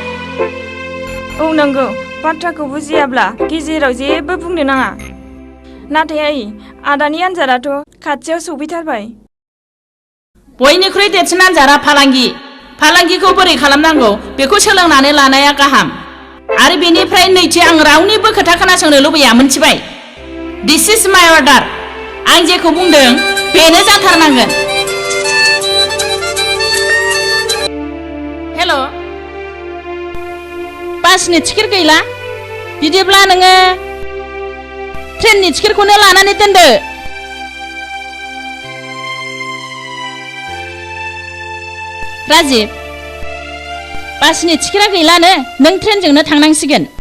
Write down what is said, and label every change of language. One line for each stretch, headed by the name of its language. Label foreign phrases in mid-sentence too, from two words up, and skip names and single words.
Bodo: नंगौ बाथ्राखौ बुजियाब्ला गेजेराव जेबो बुंनो नाङा नाथाय आइ आदानि आन्जादाथ' खाथियाव सौफैथारबाय बयनिख्रुइ देरसिन आन्जादा फालांगिखौ बोरै खालामनांगौ बेखौ सोलोंनानै लानाया गाहाम आरो बेनिफ्राय नैथि आं रावनिबो खोथा खोनासंनो लुबैया मोनथिबाय
English: this is my order
Bodo: आं जेखौ बुंदों बेनो जाथारनांगोन हेल' बासनि टिकेट गैला बिदिब्ला नोङो ट्रेननि टिकेटखौनो लानानै दोनदो राजिब बासनि टिकेटआ गैलानो नों ट्रेनजोंनो थांनांसिगोन